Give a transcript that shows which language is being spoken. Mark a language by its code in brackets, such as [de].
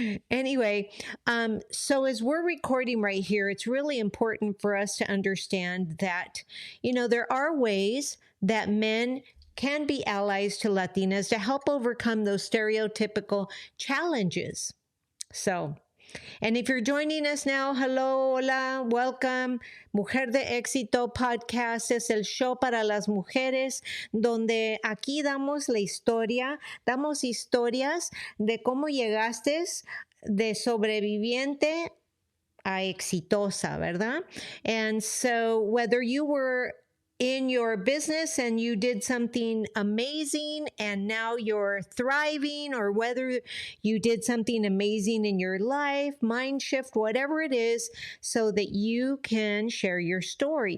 [en] Anyway, so as we're recording right here, it's really important for us to understand that, there are ways that men can be allies to Latinas to help overcome those stereotypical challenges. So, and if you're joining us now, hello, hola, welcome. [es] Mujer de Éxito Podcast es el show para las mujeres, donde aquí damos historias de cómo llegaste de sobreviviente a exitosa, ¿verdad? [en] And so whether you were in your business and you did something amazing and now you're thriving, or whether you did something amazing in your life, mind shift, whatever it is, so that you can share your story.